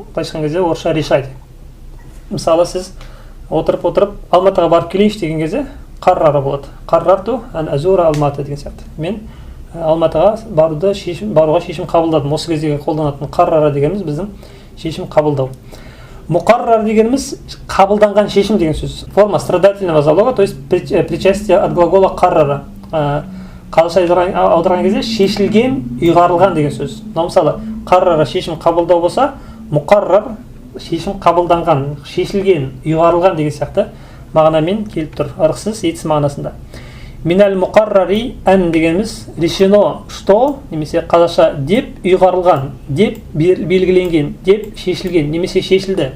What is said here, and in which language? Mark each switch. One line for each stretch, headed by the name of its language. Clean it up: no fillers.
Kazakh: Айтқан кезде орысша
Russian: решать.
Kazakh: Мысалы сіз отырып Алматыға барып келейінші деген кезде қаррара болады. Қаррарту ан азура Алматы деген сияқты. Мен Алматыға баруға шешім қабылдадым. Осы кездегі қолданатын қаррара дегеніміз біздің шешім қабылдау. Мұқаррар дегеніміз қабылданған шешім деген сөз.
Russian: Форма страдательного залога, то есть причастие от глагола қаррара.
Kazakh: Қалыша аударған кезде шешілген, ұйғарылған деген сөз. Мысалы, қаррара шешім қабылдау болса, мұқаррар шешім қабылданған, шешілген, ұйғарылған деген сияқты мағынамен келіп тұр. Ырықсыз, етсіз мағынасында. Минал мұқаррари ән дегеніміз
Russian: решено, что,
Kazakh: немесе қазақша деп ұйғарылған, деп белгіленген, деп шешілген, немесе шешілді.